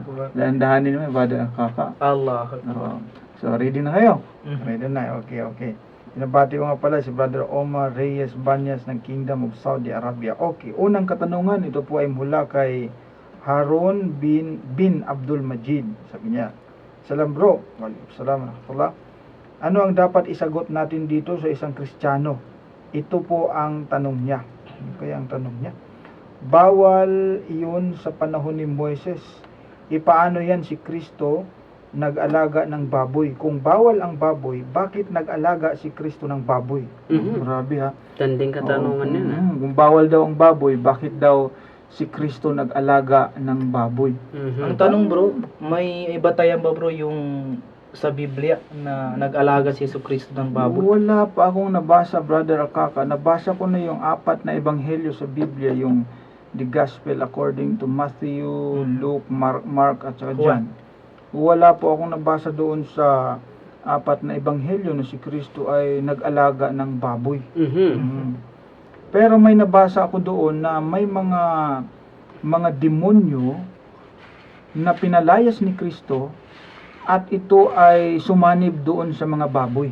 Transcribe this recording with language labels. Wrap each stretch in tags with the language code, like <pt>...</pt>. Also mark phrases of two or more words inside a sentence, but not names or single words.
<tl>Dahan-dahanin mo, bada kaka. Allah. So, ready na kayo? Mhm. Ready na, okay. Pinabati ko nga pala si Brother Omar Reyes Banyas ng Kingdom of Saudi Arabia. Okay, unang katanungan, ito po ay mula kay Harun bin Abdul Majid. Sabi niya,</tl> <ar>سلام bro سلام رحمة الله.</ar> <tl>Ano ang dapat isagot natin dito sa isang Kristiyano? Ito po ang tanong niya. Ano kaya ang tanong niya? Bawal iyon sa panahon ni Moises. Ipaano yan si Kristo nag-alaga ng baboy? Kung bawal ang baboy, bakit nag-alaga si Kristo ng baboy? Mhm. Grabe ha. Tanding katanungan yun ah. Kung bawal daw ang baboy, bakit daw si Kristo nag-alaga ng baboy? Mhm. Ang tanong bro, may iba tayo ba bro yung sa Biblia na nag-alaga si Yesu Cristo ng baboy? Wala pa akong nabasa, Brother Akaka. Nabasa ko na yung 4 na ebanghelyo sa Biblia, yung</tl> <en>the Gospel according to Matthew,</en> <tl>Luke, Mark at saka John. Wala po akong nabasa doon sa 4 na ebanghelyo na si Kristo ay nag-alaga ng baboy. Mhm. Pero may nabasa ako doon na may mga demonyo na pinalayas ni Kristo at ito ay sumanib doon sa mga baboy.</tl>